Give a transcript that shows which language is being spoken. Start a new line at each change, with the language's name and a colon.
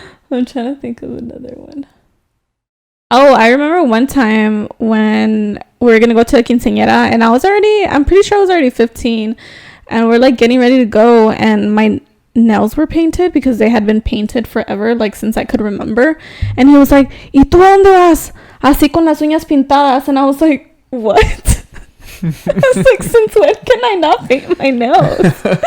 English: I'm trying to think of another one. Oh, I remember one time when we were going to go to a quinceañera, and I'm pretty sure I was already 15. And we're like getting ready to go, and my nails were painted because they had been painted forever, like since I could remember. And he was like,
Spanish: ¿Y tú a dónde vas? Así con las uñas pintadas.
English: And I was like, what? I was like, since when can I not paint my nails?